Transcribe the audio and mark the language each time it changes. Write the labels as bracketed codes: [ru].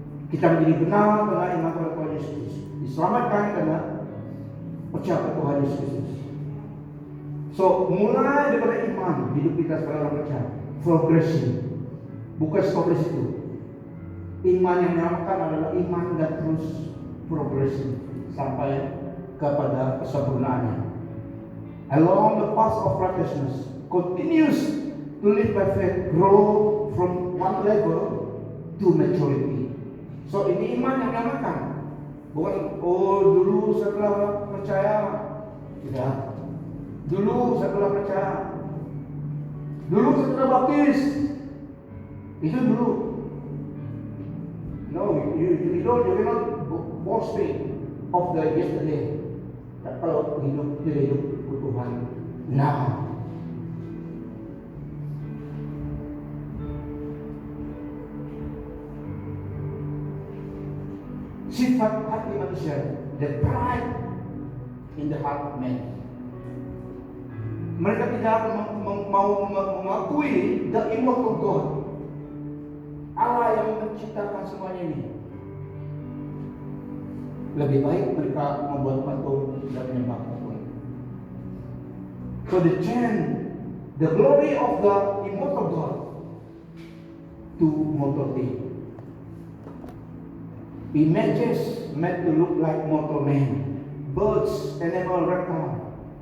[id] Kita menjadi benar karena iman kepada Tuhan Yesus Kristus, diselamatkan karena percaya kepada Tuhan Yesus Kristus. So, mulai daripada iman, hidup kita sebagai orang percaya, progression, bukan stop di situ. Iman yang dinamakan adalah iman dan terus progression sampai kepada kesempurnaannya. [en] Along the path of righteousness, continues to live by faith, grow from one level to maturity. [id] So, ini iman yang dinamakan, bukan dulu setelah percaya, tidak. Dulu setelah percaya, dulu setelah baptis, itu dulu. [en] No, you cannot boasting of the yesterday. [id] Kalau hidup Tuhan, [en] now. [id] Sifat hati manusia, [en] the pride in the heart of man. [id] Mereka tidak mau mengakui [en] the immortal God, [id] Allah yang menciptakan semuanya ini. Lebih baik mereka membuat patung dan menyembah patung. [en] So they change the glory of the immortal God to mortal thing. Images meant to look like mortal man, birds, animal, reptile.